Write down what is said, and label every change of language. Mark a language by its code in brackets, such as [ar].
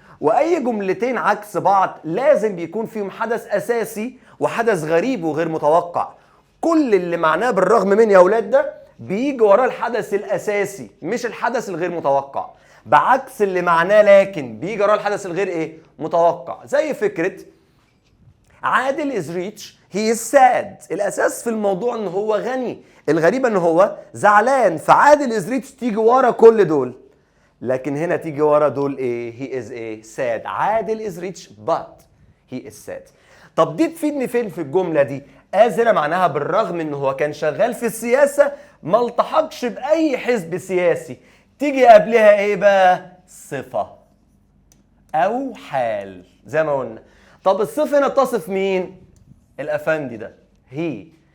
[ar] واي جملتين عكس بعض لازم بيكون فيهم حدث اساسي وحدث غريب وغير متوقع. كل اللي معناه بالرغم من يا اولاد ده بيجي وراه الحدث الاساسي مش الحدث الغير متوقع، بعكس اللي معناه لكن بيجي وراه الحدث الغير ايه؟ متوقع. زي فكرة [en] عادل is rich he is sad. [ar] الاساس في الموضوع ان هو غني، الغريب ان هو زعلان. فعادل is rich تيجي ورا كل دول، لكن هنا تيجي ورا دول ايه؟ he is ايه؟ sad. [en] عادل is rich but he is sad. [ar] طب دي تفيدني فين في الجملة دي؟ as هنا معناها بالرغم ان هو كان شغال في السياسة ما التحقش بأي حزب سياسي. تيجي قبلها ايه بقى؟ صفة او حال زي ما قلنا. طب الصفة هنا تصف مين؟ الافندي ده هي.